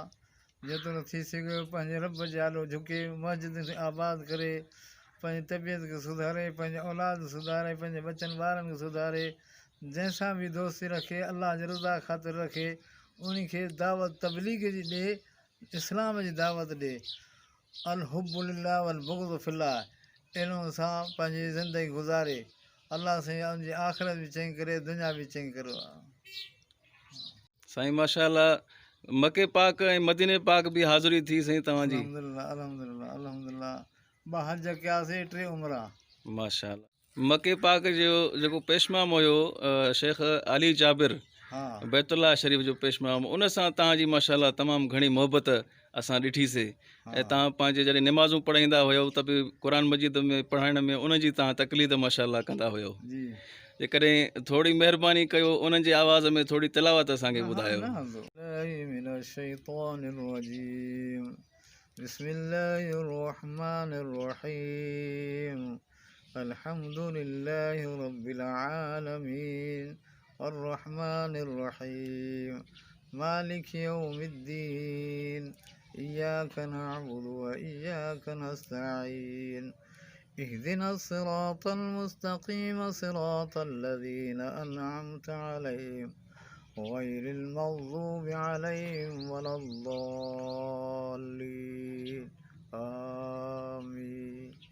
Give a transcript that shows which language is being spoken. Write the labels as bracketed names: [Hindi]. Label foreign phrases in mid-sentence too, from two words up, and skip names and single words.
[Sindhi] जेतिरो थी सघे पंहिंजे रब जे आलो झुके, मस्जिद खे आबाद करे, पंहिंजी तबियत खे सुधारे, पंहिंजे औलाद सुधारे, पंहिंजे बचनि ॿारनि खे सुधारे, जंहिंसां बि दोस्ती रखे अल्लाह जे रज़ा ख़ातिर रखे, उन खे दावत तबलीग जी ॾे, इस्लाम जी दावत ॾे। [Arabic] الحب لله والبغض في الله, [Sindhi] अहिड़ो सां पंहिंजी ज़िंदगी गुज़ारे। अल्लाह साईं उनजी आख़िरत बि चङी करे, दुनिया बि चङी करो। साईं, माशाअल्लाह, मके पाक ऐं मदीने पाक बि हाज़िरी थी साईं तव्हांजी? [Arabic] الحمد لله الحمد لله الحمد لله. [Sindhi] 2 हज कयासीं, 3 उमरा। माशाअल्लाह। मके पाक जो जेको पेशमाम हुयो शेख अली जाबिर, हा। बैतुल्लाह शरीफ़ जो पेशमाम, उन सां तव्हांजी माशाअल्लाह तमामु घणी मोहबत असां ॾिठीसीं ऐं हाँ तव्हां पंहिंजे जॾहिं निमाज़ूं पढ़ाईंदा हुयो त बि क़ुर मजीद में पढ़ाइण में उन जी तव्हां तकलीद माशाअल्लाह कंदा हुयो। जी जेकॾहिं थोरी महिरबानी कयो उन्हनि जे आवाज़ में थोरी तिलावत असांखे हाँ ॿुधायो। ना तो [Arabic] من الشيطان الرجيم بسم الله الرحمن الرحيم الحمد لله رب العالمين الرحمن الرحيم مالك يوم الدين إياك نعبد وإياك نستعين اهدنا الصراط المستقيم صراط الذين أنعمت عليهم غير المغضوب عليهم ولا الضالين آمين.